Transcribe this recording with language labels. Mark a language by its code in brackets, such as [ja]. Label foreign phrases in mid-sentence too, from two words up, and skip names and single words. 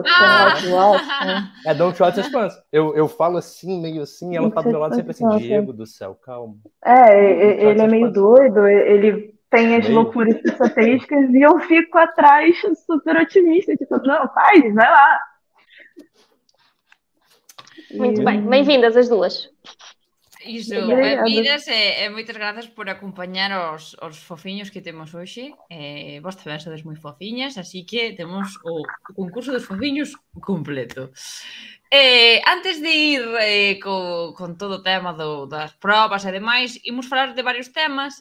[pt] É Don Quixote e Sancho Pança. Eu falo assim, meio assim, ela tá do meu lado sempre assim, Diego do céu, calma. Ele é meio doido, ele tem as loucuras psicotésicas e eu fico atrás super otimista, tipo, não, vai lá. Muito bem, bem-vindas as duas. [gl] Iso, benvidas e moitas grazas por acompañar os fofiños que temos hoxe. Vos tamén sodes moi fofiñas, así que temos o concurso dos fofiños completo. Antes de ir con todo o tema das probas e demais, imos falar de varios temas.